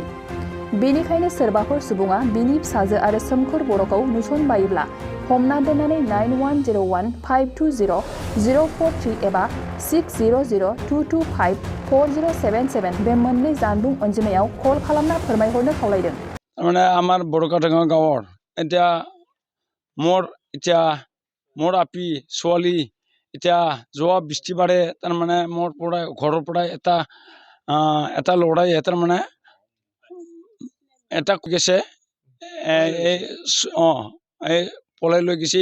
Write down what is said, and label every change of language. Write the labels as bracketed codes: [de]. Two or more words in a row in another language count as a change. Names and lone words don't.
[brx] बेनिखायनो सोरबाफोर सुबुङा बिनि फिसाजो आरो सोमखोर बर'खौ नुसनबायोब्ला हमना दोननानै 9101520043 एबा 6002254077 बे मोननै जानबुं अनजिमायाव कल खालामना फोरमायहरनो खावलायदों। [as] মানে আমার বড়কাটেঙা গাঁৱৰ এতিয়া মোৰ আপি ছোৱালী এতিয়া যোৱা বৃষ্টিবাৰে তাৰমানে মোৰ পৰা ঘৰৰ পৰা এটা ল'ৰাই তাৰমানে এটা গৈছে এই পলাই লৈ গৈছে।